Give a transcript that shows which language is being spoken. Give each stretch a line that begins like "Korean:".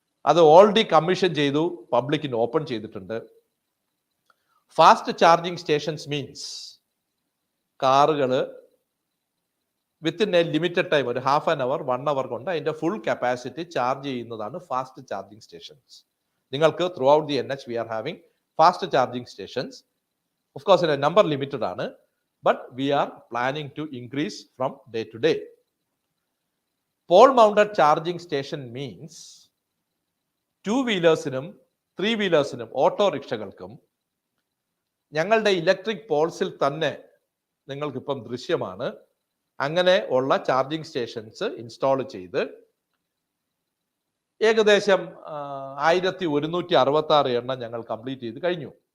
Malayalam: അത് already commission ചെയ്തു, പബ്ലിക്കിന് ഓപ്പൺ ചെയ്തിട്ടുണ്ട്. ഫാസ്റ്റ് ചാർജിംഗ് സ്റ്റേഷൻസ് മീൻസ് കാറുകൾ
English: within a limited time,
Malayalam: ഒരു ഹാഫ് ആൻ അവർ 1 അവർ കൊണ്ട് അതിന്റെ ഫുൾ കപ്പാസിറ്റി ചാർജ് ചെയ്യുന്നതാണ് ഫാസ്റ്റ് ചാർജിംഗ് സ്റ്റേഷൻസ്.
English: നിങ്ങൾക്ക് throughout the NH we are having fast charging stations. Of course
Malayalam: number limited ആണ്,
English: but we are planning to increase from day to day. Pole mounted charging station means
Malayalam: 2-wheelersനും 3-wheelersനും ഓട്ടോറിക്ഷകൾക്കും ഞങ്ങളുടെ electric പോൾസിൽ തന്നെ നിങ്ങൾക്കിപ്പം ദൃശ്യമാണ് അങ്ങനെ ഉള്ള charging stations install ചെയ്ത് ഏകദേശം 1166 എണ്ണം ഞങ്ങൾ കംപ്ലീറ്റ് ചെയ്ത് കഴിഞ്ഞു.